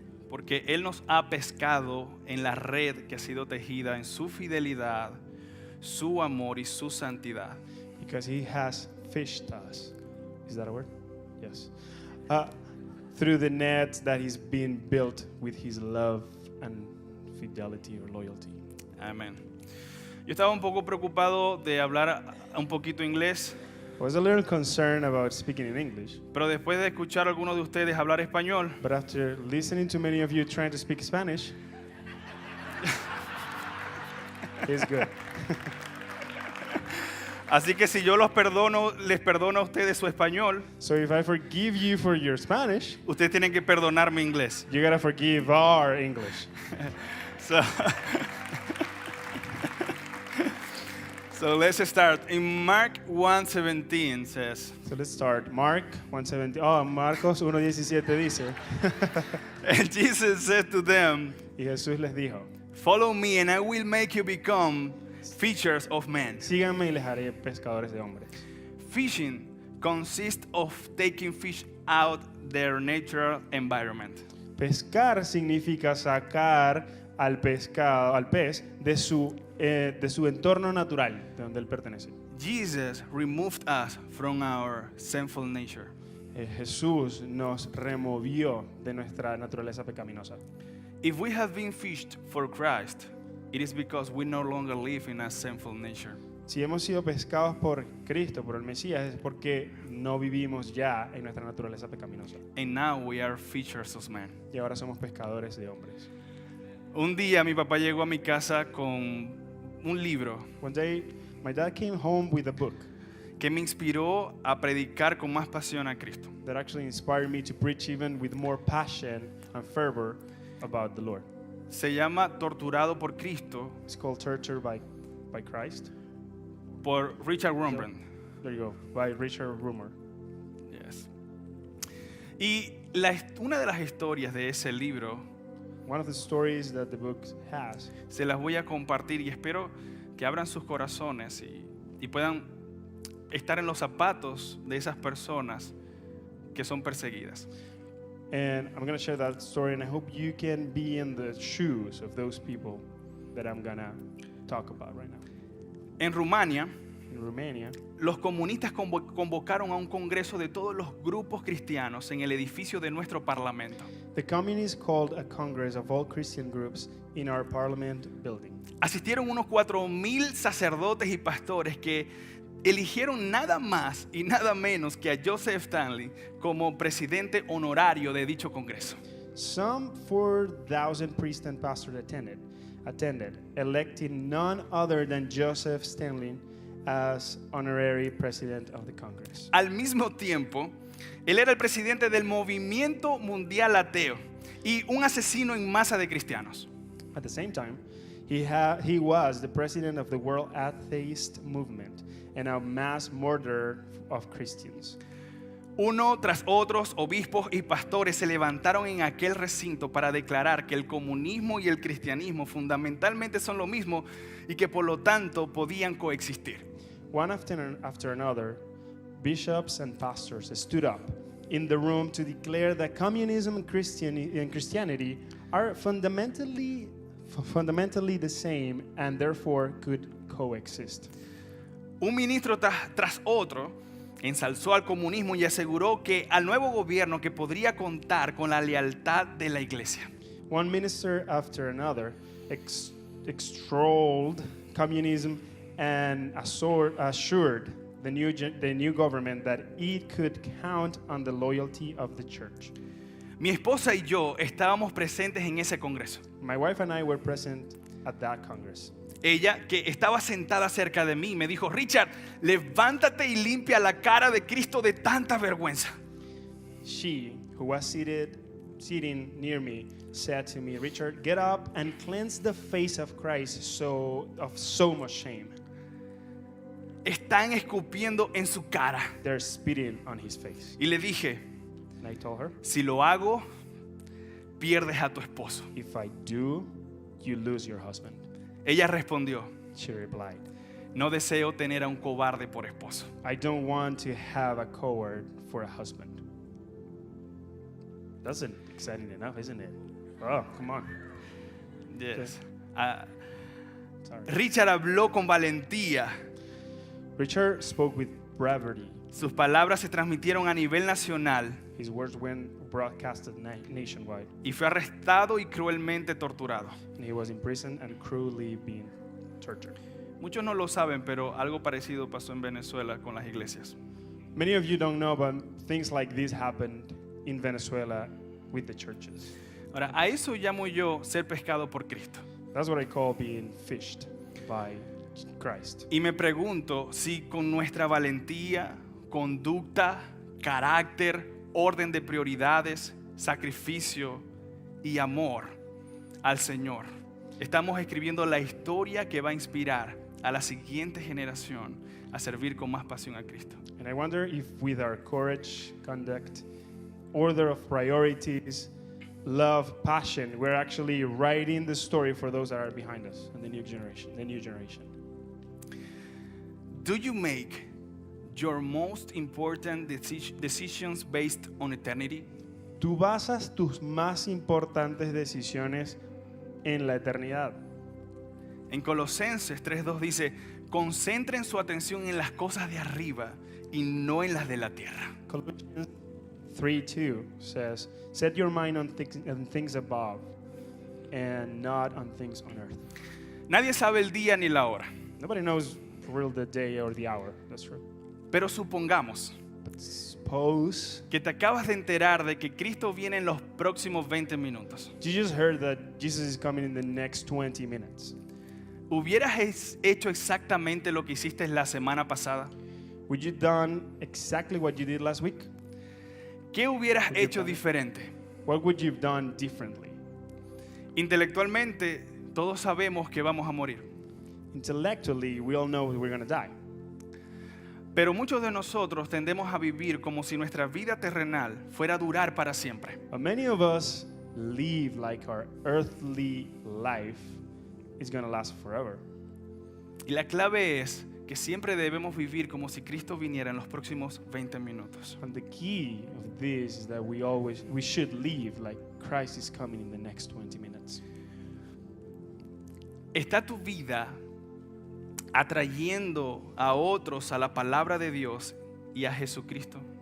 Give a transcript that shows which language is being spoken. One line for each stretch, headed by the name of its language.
Spanish: Porque Él nos ha pescado en la red que ha sido tejida en su fidelidad, su amor y su santidad.
English: Because He has fished us. Is that a word? Yes. Through the net that He's been built with His love and fidelity or loyalty.
Spanish: Amén. Yo estaba un poco preocupado de hablar un poquito inglés,
English: I was a little concerned about speaking in English,
Spanish: pero después de escuchar a algunos de ustedes hablar español,
English: but after listening to many of you trying to speak Spanish, it's good.
Spanish: así que si yo los perdono, les perdono a ustedes su español,
English: So if I forgive you for your Spanish,
Spanish: ustedes tienen que perdonar mi inglés.
English: you gotta forgive our English. So let's start. In Mark 1:17 says, So let's start. Mark 1:17. Oh,
Spanish: Marcos 1:17 dice,
English: and Jesus said to them,
Spanish: y Jesús les dijo,
English: "Follow me and I will make you become fishers of men."
Spanish: síganme y les haré pescadores de hombres.
English: Fishing consists of taking fish out their natural environment.
Spanish: Pescar significa sacar al pez de su entorno natural, de donde él pertenece.
English: Jesus removed us from our sinful nature.
Spanish: Jesús nos removió de nuestra naturaleza pecaminosa.
English: If we have been fished for Christ, it is because we no longer live in a sinful nature.
Spanish: Si hemos sido pescados por Cristo, por el Mesías, es porque no vivimos ya en nuestra naturaleza pecaminosa.
English: And now we are fishers of men. Y ahora somos pescadores de hombres.
Spanish: Un día mi papá llegó a mi casa con un libro
English: One day, my dad came home with a book.
Spanish: que me inspiró a predicar con más pasión a Cristo.
English: that actually inspired me to preach even with more passion and fervor about the Lord.
Spanish: Se llama Torturado por Cristo,
English: It's called Torture by Christ.
Spanish: por Richard Wurmbrand.
English: There you go, by Richard Rumor. Yes.
Spanish: Y una de las historias de ese libro
English: One of the stories that the book has,
Spanish: se las voy a compartir y espero que abran sus corazones y puedan estar en los zapatos de esas personas que son perseguidas.
English: and I'm going to share that story, and I hope you can be in the shoes of those people that I'm going to talk about right now.
Spanish: En Rumania,
English: In Romania,
Spanish: los comunistas convocaron a un congreso de todos los grupos cristianos en el edificio de nuestro parlamento.
English: the communists called a congress of all Christian groups in our parliament building.
Spanish: Asistieron unos 4,000 sacerdotes y pastores que eligieron nada más y nada menos que a Joseph Stanley como presidente honorario de dicho congreso.
English: Some 4,000 priests and pastors attended, electing none other than Joseph Stanley as honorary president of the Congress.
Spanish: Al mismo tiempo, él era el presidente del Movimiento Mundial Ateo y un asesino en masa de cristianos.
English: At the same time, he was the president of the World Atheist Movement and a mass murderer of Christians.
Spanish: Uno tras otros, obispos y pastores se levantaron en aquel recinto para declarar que el comunismo y el cristianismo fundamentalmente son lo mismo y que por lo tanto podían coexistir.
English: One after another, bishops and pastors stood up in the room to declare that communism and Christianity are fundamentally the same and therefore could coexist.
Spanish: Un ministro tras otro ensalzó al comunismo y aseguró que al nuevo gobierno que podría contar con la lealtad de la iglesia.
English: One minister after another extolled communism and assured the new government that it could count on the loyalty of the church.
Spanish: Mi esposa y yo estábamos presentes en ese congreso.
English: My wife and I were present at that Congress.
Spanish: Ella, que estaba sentada cerca de mí, me dijo: Richard, levántate y limpia la cara de Cristo de tanta vergüenza.
English: She, who was sitting near me, said to me, Richard, get up and cleanse the face of Christ of so much shame.
Spanish: Están escupiendo en su cara.
English: They're spitting on his face.
Spanish: Y le dije:
English: And I told her,
Spanish: si lo hago, pierdes a tu esposo.
English: if I do, you lose your husband.
Spanish: Ella respondió:
English: She replied,
Spanish: no deseo tener a un cobarde por esposo.
English: I don't want to have a coward for a husband. That's exciting enough, isn't it? Oh, come on. Yes. Sorry.
Spanish: Richard habló con valentía.
English: Richard spoke with bravery.
Spanish: Sus palabras se transmitieron a nivel nacional
English: His words went broadcasted nationwide.
Spanish: y fue arrestado y cruelmente torturado.
English: And he was imprisoned and cruelly being tortured.
Spanish: Muchos no lo saben, pero algo parecido pasó en Venezuela con las iglesias.
English: Many of you don't know, but things like this happened in Venezuela with the churches.
Spanish: Ahora, a eso llamo yo ser pescado por Cristo.
English: That's what I call being fished by Christ.
Spanish: Y me pregunto si con nuestra valentía, conducta, carácter, orden de prioridades, sacrificio y amor al Señor, estamos escribiendo la historia que va a inspirar a la siguiente generación a servir con más pasión a Cristo.
English: And I wonder if with our courage, conduct, order of priorities, love, passion, we're actually writing the story for those that are behind us and the new generation. Do you make your most important decisions based on eternity?
Spanish: ¿Tú basas tus más importantes decisiones en la eternidad? En Colosenses 3:2 dice: concentren su atención en las cosas de arriba y no en las de la tierra.
English: Colossians 3:2 says, set your mind on things above and not on things on earth.
Spanish: Nadie sabe el día ni la hora,
English: Nobody knows for real the day or the hour. That's true.
Spanish: pero supongamos
English: But suppose
Spanish: que te acabas de enterar de que Cristo viene en los próximos 20 minutos.
English: you just heard that Jesus is coming in the next 20 minutes.
Spanish: ¿Hubieras hecho exactamente lo que hiciste la semana pasada?
English: Would you done exactly what you did last week?
Spanish: ¿Qué hubieras
English: Would you
Spanish: hecho
English: done it?
Spanish: diferente?
English: What would you have done differently?
Spanish: Intelectualmente, todos sabemos que vamos a morir.
English: Intellectually, we all know we're going to die.
Spanish: Pero muchos de nosotros tendemos a vivir como si nuestra vida terrenal fuera a durar para siempre.
English: But many of us live like our earthly life is going to last forever.
Spanish: Y la clave es que siempre debemos vivir como si Cristo viniera en los próximos 20 minutos.
English: And the key of this is that we should live like Christ is coming in the next 20 minutes.
Spanish: ¿Está tu vida atrayendo a otros a la palabra de Dios y a Jesucristo?